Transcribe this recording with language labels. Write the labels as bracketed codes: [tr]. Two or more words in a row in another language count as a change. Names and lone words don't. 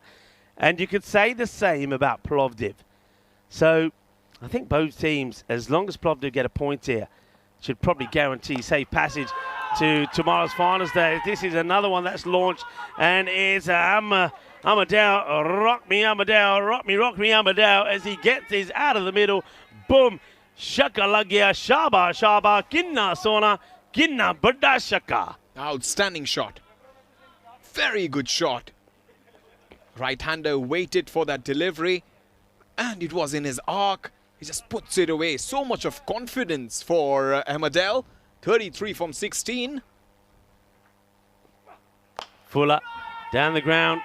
[en] And you could say the same about Plovdiv. So I think both teams, as long as Plovdiv get a point here, should probably guarantee safe passage to tomorrow's finals day. This is another one that's launched, and it's Ahmadel, rock me Ahmadel, rock me Ahmadel, as he gets his out of the middle. Boom, [pa] shaka lagya, shaba, shaba, kinna sona, kinna badda shaka. [en] Outstanding shot. Very good shot. Right-hander waited for that delivery, and it was in his arc. He just puts it away. So much of confidence for Ahmadel. 33 from 16. Fuller down the ground.